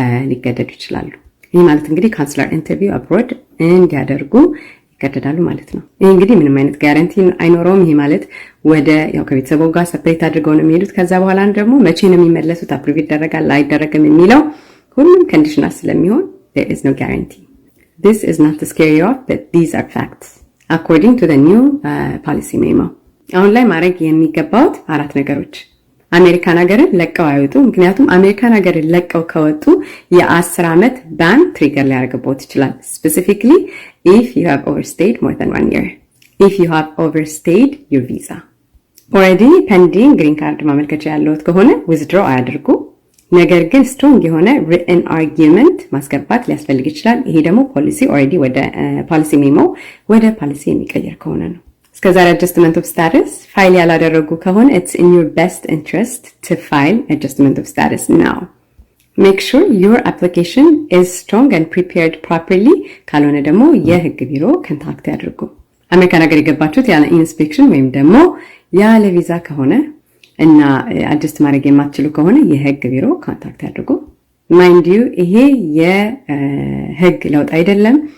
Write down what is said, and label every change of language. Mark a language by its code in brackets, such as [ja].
[am] ሊገደዱ ይችላሉ። ይህ ማለት እንግዲህ ካውንስለር ኢንተርቪው አብሮድ እንዲያደርጉ ይገደዳሉ ማለት ነው። ይህ እንግዲህ ምንም አይነት ጋራንቲ አይኖረውም። ይህ ማለት ወደ ከቤተሰቡ ጋር ሰፕሬት አድርገው ነው የሚሄዱት። ከዛ በኋላ ደግሞ መቼ ነው የሚመለሱት፣ አፕሩቭ ይደረጋል አይደረግም የሚለው ሁሉም ኮንዲሽናል ስለሚሆን [en] there is no guarantee. This is not to scare you off, but these are facts according to the new policy memo. [am] አሁን ላይ ማድረግ የሚገባውት 4 ነገሮች። አሜሪካን ሀገርን ለቀው አይወጡ። ምክንያቱም አሜሪካን ሀገርን ለቀው ከወጡ የ10 ዓመት ባን ትሪገር ሊያደርግቦት ይችላል። [en] specifically if you have overstayed more than 1 year, if you have overstayed your visa, already pending green card [am] ማመልከቻ ያለዎት ከሆነ withdraw አያድርጉ። ነገር ግን ስትሮንግ የሆነ [en] written argument [am] ማስገባት ሊያስፈልግ ይችላል። ይሄ ደግሞ ፖሊሲ already ወደ ፖሊሲ ሜሞ ወደ ፖሊሲ የሚቀየር ከሆነ ነው። እስከዛሬ [en] adjustment of status [am] ፋይል ያላደረጉ ከሆነ [en] it's in your best interest to file adjustment of status now. Make sure your application is strong and prepared properly. [am] ካልሆነ ደግሞ የህግ ቢሮ ኮንታክት ያድርጉ። አሜሪካን ሀገር የገባችሁት ያለ ኢንስፔክሽን ወይም ደግሞ ያለ ቪዛ ከሆነ እና አጀስት ማድረግ የማትችሉ ከሆነ የህግ ቢሮ ኮንታክት ያድርጉ። ማይንድ ዩ ይሄ የህግ ለውጥ አይደለም።